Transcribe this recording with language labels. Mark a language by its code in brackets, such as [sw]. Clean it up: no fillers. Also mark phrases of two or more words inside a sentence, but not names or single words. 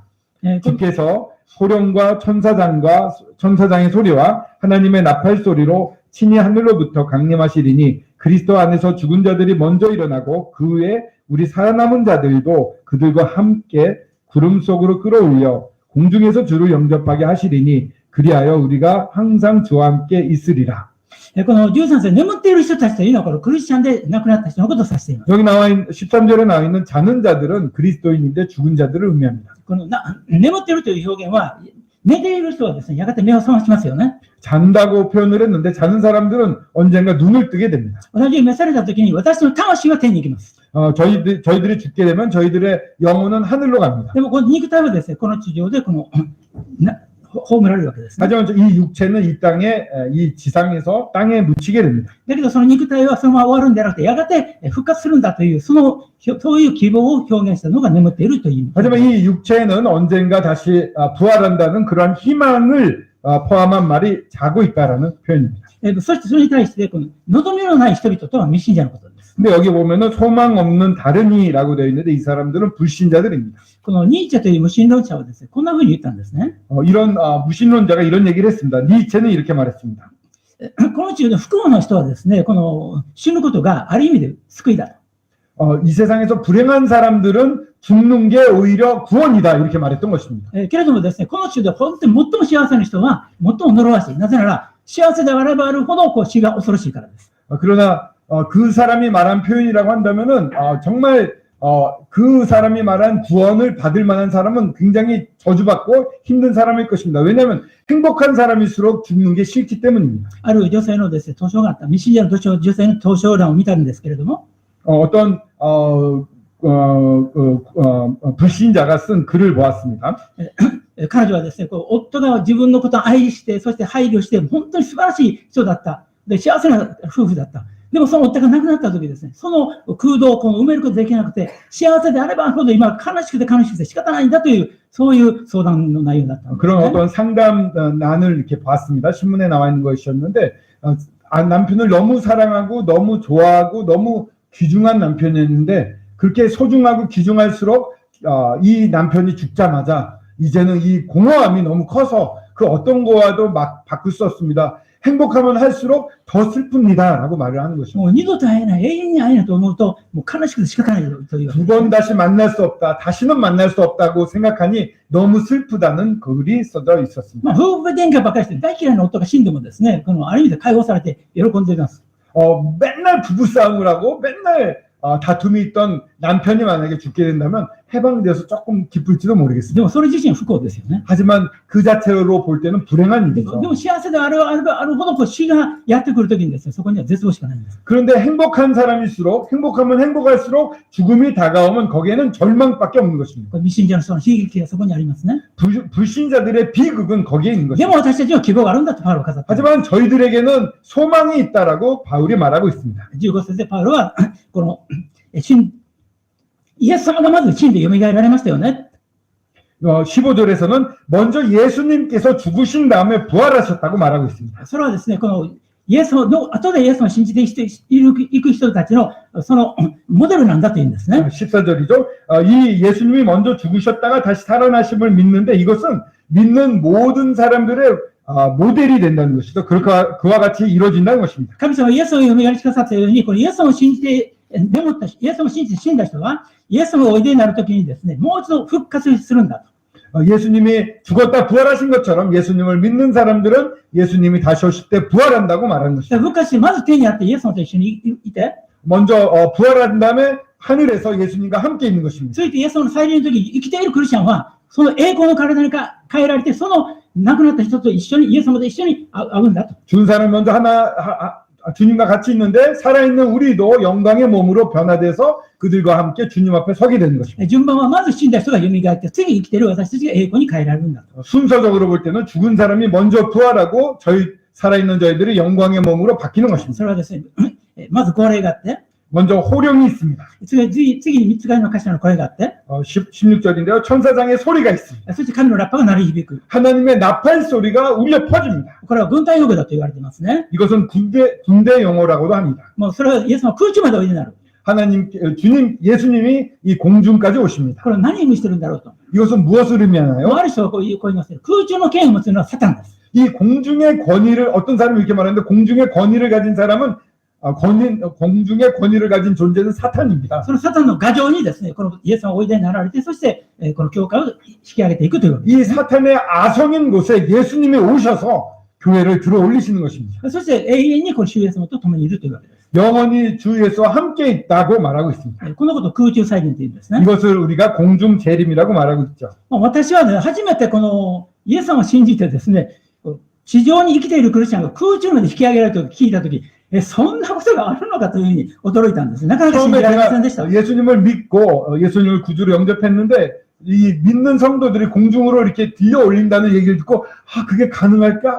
[ko] 주께서 호령과 천사장의 소리와 하나님의 나팔 소리로 친히 하늘로부터 강림하시리니 그리스도 안에서 죽은 자들이 먼저 일어나고 그 후에 우리 살아남은 자들도 그들과 함께 구름 속으로 끌어올려 공중에서 주를 영접하게 하시리니 그리하여 우리가 항상 주와 함께 있으리라. [ja] この13節、眠っている人たちというのはこのクリスチャンで亡くなった人のことを指しています。 [ko] 여기 나와 있는 13절에 나와 있는 자는 자들은 그리스도인인데 죽은 자들을 의미합니다. [ja] この眠っているという表現は、寝ている人はですね、やがて目を覚ましますよね。 [ko] 잔다고 표현을 했는데 자는 사람들은 언젠가 눈을 뜨게 됩니다. [ja] 同じ召された時に私の魂は天に行きます。 [ko] 저희들이 죽게 되면 저희들의 영혼은 하늘로 갑니다. [ja] でもこの肉体はですね、この地上で葬られるわけですね。 [ko] 하지만 이 육체는 이 땅에 이 지상에서 땅에 묻히게 됩니다. [ja] だけどその肉体はそのまま終わるんではなくて、やがて復活するんだという、そういう希望を表現したのが眠っているという。 [ko] 하지만 이 육체는 언젠가 다시 부활한다는 그러한 희망을 포함한 말이 자고 있다라는 표현입니다. [ja] そしてそれに対してこの望みのない人々とは未信者のことです。 [ko] 근데 여기 보면은 소망 없는 다른이라고 되어 있는데 이 사람들은 불신자들입니다. [ja] このニーチェという無神論者はですね、こんな風に言ったんですね。 [ko] 이런 무신론자가 이런 얘기를 했습니다. 니체는 이렇게 말했습니다. [ja] この地上で不幸な人はですね、この死ぬことがある意味で救いだと。 [ko] 이 세상에서 불행한 사람들은 죽는 게 오히려 구원이다 이렇게 말했던 것입니다. [ja] けれどもですね、この地上で本当に最も幸せな人は最も呪わしい。なぜなら幸せであればあるほど死が恐ろしいからです。 [ko] 그러나 그 사람이 말한 표현이라고 한다면은 정말 그 사람이 말한 구원을 받을 만한 사람은 굉장히 저주받고 힘든 사람일 것입니다. 왜냐하면 행복한 사람일수록 죽는 게 싫기 때문입니다. [ja] ある女性のですね、投書があった。未信者の女性の投書欄を見たんですけれども、 [ko] 어떤 불신자가 쓴 글을 보았습니다. [ja] 彼女はですね、夫が自分のことを愛して、そして配慮して、本当に素晴らしい人だった。で、幸せな夫婦だった。でもその夫が亡くなった時ですね、その空洞を埋めることができなくて、幸せであればあるほど今悲しくて仕方ないんだという、そういう相談の内容だったんです、ね。 [ko] 그런 어떤 상담란을 이렇게 봤습니다. 신문에 나와 있는 것이었는데 남편을 너무 사랑하고 너무 좋아하고 너무 귀중한 남편이었는데 그렇게 소중하고 귀중할수록 이 남편이 죽자마자 이제는 이 공허함이 너무 커서 그 어떤 거와도 막 바꿀 수 없습니다. 행복하면 할수록 더 슬픕니다라고 말을 하는 것입니다. [ja] もう二度と会えない、永遠に会えないと思うと、もう悲しくて仕方ないという。 [ko] 두 번 다시 만날 수 없다, 다시는 만날 수 없다고 생각하니 너무 슬프다는 글이 써져 있었습니다. [ja] 夫婦喧嘩ばかりして大嫌いな夫が死んでもですね、ある意味で解放されて喜んでいます。 [ko] 맨날 부부싸움을 하고 맨날 다툼이 있던 남편이 만약에 죽게 된다면 해방돼서 조금 기쁠지도 모르겠습니다. [ja] でもそれ自身は不幸ですよね。 [ko] 하지만 그 자체로 볼 때는 불행한 [ja] で [ko] 일이죠. [ja] も幸せであるほど死がやってくるときにですね、そこには絶望しかないんです。 [ko] 그런데 행복한 사람일수록 행복하면 행복할수록 죽음이 다가오면 거기에는 절망밖에 없는 것입니다. [ja] 未信者の人の悲劇がそこにありますね。 [ko] 불신자들의 비극은 거기에 있는 [ja] で [ko] 것입니다. [ja] も私たちは希望があるんだとパウロは語っています。 [ko] 하지만 저희들에게는 소망이 있다라고 바울이 말하고 있습니다. [ja] 15 節でパウロはこのイエス様がまず死んで蘇られましたよね。 [ko] 15절에서는 먼저 예수님께서 죽으신 다음에 부활하셨다고 말하고 있습니다. [ja] それはですね、このイエスの後でイエスを信じていく人たちのそのモデルなんだというんですね。 [ko] 14절이죠. 이 예수님이 먼저 죽으셨다가 다시 살아나심을 믿는데 이것은 믿는 모든 사람들의 모델이 된다는 것이죠. 그와 같이 이루어진다는 것입니다. [ja] 神様はイエスを蘇りくださったように、このイエスを信じてイエスを信じて死んだ人は、イエスがおいでになるときにですね、もう一度復活するんだと。 [ko] 예수님이 죽었다 부활하신 것처럼 예수님을 믿는 사람들은 예수님이 다시 오실 때 부활한다고 말하는 것입니다. [ja] 復活してまず天にあってイエス様と一緒にいて、 [ko] 먼저 부활한 다음에 하늘에서 예수님과 함께 있는 것입니다. [ja] ついてイエス様の再臨の時に生きているクリスチャンは、その栄光の体に変えられて、その亡くなった人と一緒に、イエス様と一緒に会うんだと。 [ko] 죽은 사람 먼저 주님과 같이 있는데 살아있는 우리도 영광의 몸으로 변화돼서 그들과 함께 주님 앞에 서게 되는 것입니다. [ja] 順番はまず死んだ人が蘇って、次生きている私たちが栄光に変えられるんだと。 [ko] 순서적으로 볼 때는 죽은 사람이 먼저 부활하고 살아있는 저희들이 영광의 몸으로 바뀌는 것입니다. [ja] それはですね、まず号令があって、 [ko] 먼저 호령이 있습니다. [ja] 次に三つ貝の頭の声があって、 [ko] 16절인데요. 천사장의 소리가 있습니다. [ja] そして神のラッパが鳴り響く。 [ko] 하나님의 나팔 소리가 울려 퍼집니다. [ja] これは軍隊用語だと言われていますね。 [ko] 이것은 군대 용어라고도 합니다. [ja] もうそれはイエス様は空中までおいでになる。 [ko] 예수님이 이 공중까지 오십니다. [ja] これは何を意味してるんだろうと。 [ko] 이것은 무엇을 의미하나요? [ja] ある人はこう言いますね。空中の権威を持つのはサタンです。 [ko] 이 공중의 권위를 어떤 사람이 이렇게 말하는데 공중의 권위를 가진 사람은 공중의 권위를 가진 존재는 사탄입니다. [ja] そのサタンの牙城にですね、このイエス様がおいでになられて、そしてこの教会を引き上げていくというわけです。 [ko] 이 사탄의 아성인 곳에 예수님이 오셔서 교회를 들어 올리시는 것입니다. [ja] そして永遠にこの主イエス様と共にいるというわけです。 [ko] 영원히 주 예수와 함께 있다고 말하고 있습니다. [ja] このことを空中再臨というんですね。 [ko] 이것을 우리가 공중 재림이라고 말하고 있죠. [ja] 私はね、初めてこのイエス様を信じてですね、地上に生きているクリスチャンが空中まで引き上げられたと聞いたとき、そんなことがあるのかというふうに驚いたんです。なかなか信じられませんでした。 [ko] 예수님을 믿고 예수님을 구주로 영접했는데 이 믿는 성도들이 공중으로 이렇게 들려 올린다는 얘기를 듣고 그게 가능할까?